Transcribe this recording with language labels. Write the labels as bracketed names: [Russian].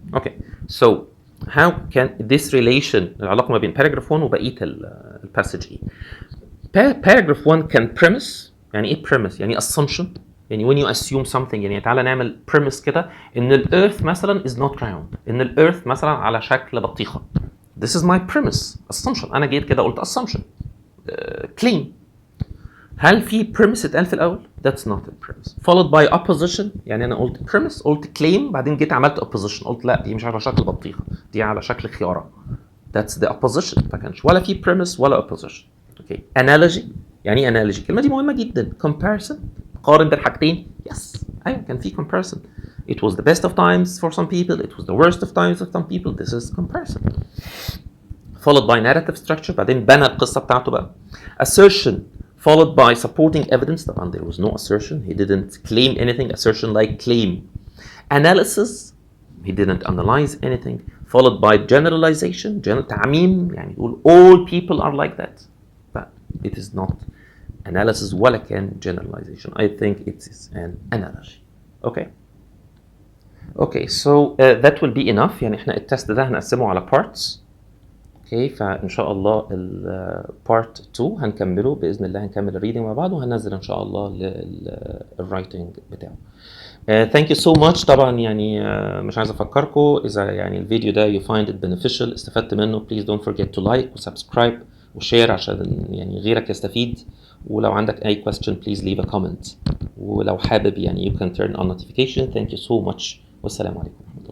[English] Okay, so how can this relation [Arabic] العلاقة ما بين [English] paragraph 1 وبقية الباسج ايه؟ paragraph 1 can premise. [Arabic] يعني ايه premise؟ يعني assumption. يعني [English] when you assume something [Arabic] يعني تعالى نعمل premise كده ان الارث مثلا is not round، ان الارث مثلا على شكل بطيخة. [English] This is my premise assumption. [Arabic] انا جيت كده قلت assumption claim. هل في premise اتقال في الاول؟ [English] That's not a premise. Followed by opposition. [Arabic] يعني انا قلت premise قلت claim بعدين جيت عملت opposition قلت لا دي مش على شكل بطيخة دي على شكل خيارة. [English] That's the opposition. [Arabic] ما كانش ولا في premise ولا opposition. [English] Okay. Analogy. [Arabic] يعني ايه analogy؟ الكلمة دي مهمة جدا. [English] Comparison. [Arabic] قارن بين حاجتين. [English] Yes. [Arabic] أيوة كان في comparison. [English] It was the best of times for some people. It was the worst of times for some people. This is comparison. Followed by narrative structure. [Arabic] بعدين بنى القصة بتاعته بقى. Assertion. [English] Followed by supporting evidence. طبعا there was no assertion. He didn't claim anything. Assertion like claim. Analysis. He didn't analyze anything. Followed by generalization. [Arabic] تعميم يعني يقول [English] all people are like that. But it is not analysis [Arabic] ولا كان [English] generalization. I think it is an analogy. Okay. Okay, so that will be enough. [Arabic] يعني احنا التست ده هنقسمه على parts. Okay, فإن شاء الله part 2 هنكمله بإذن الله. هنكمل الريدنج مع بعض وهننزل إن شاء الله الرايتنج بتاعه. [English] Thank you so much. [Arabic] طبعا يعني مش عايز أفكركم إذا يعني الفيديو ده [English] you find it beneficial [Arabic] استفدت منه please don't forget to like وسبسكرايب وشير عشان يعني غيرك يستفيد. [English] ولو عندك أي question please leave a comment. ولو حابب يعني you can turn on notification. Thank you so much [Arabic] والسلام عليكم.